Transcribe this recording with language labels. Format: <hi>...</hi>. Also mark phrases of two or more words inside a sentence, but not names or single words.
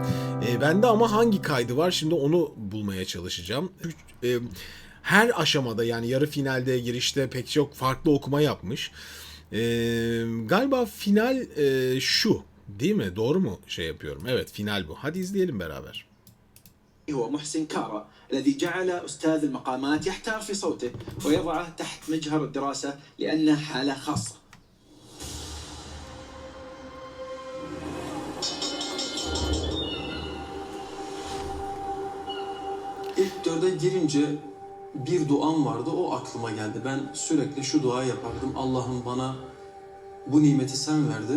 <tr>Bende ama hangi kaydı var? Şimdi onu bulmaya çalışacağım. Her aşamada, yani yarı finalde, girişte pek çok farklı okuma yapmış. Galiba final şu. Değil mi? Doğru mu şey yapıyorum? Evet, final bu. Hadi izleyelim beraber.</tr> <ar>هو محسن كارا الذي جعل أستاذ المقامات يحتار في صوته ويضعه تحت مجهر الدراسة لأنه حالة خاصة.</ar> <tr>İlk dörde girince bir duam vardı, o aklıma geldi. Ben sürekli şu duayı yapardım. Allah'ım bana bu nimeti sen verdin.</tr>